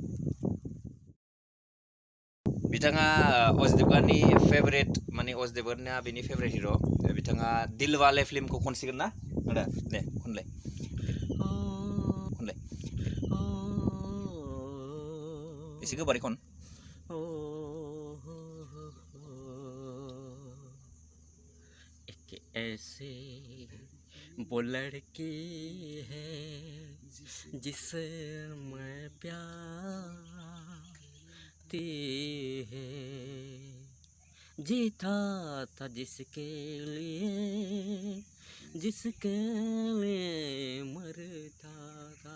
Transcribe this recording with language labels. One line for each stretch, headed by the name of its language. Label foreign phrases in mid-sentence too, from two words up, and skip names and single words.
Bodo: बिथाङा अजित देवगाननि फेभारेट माने अजित देवगानआ बेनि फेभारेट हिर'। बिथाङा दिलवाले फिल्मखौ खनसिगोन ना आदा? दे खनलाय खनलाय एसे गोबारै खन।
Hindi: एक ऐसे वो लड़की है जिसे मैं प्यार है जीता था जिसके लिए मरता था।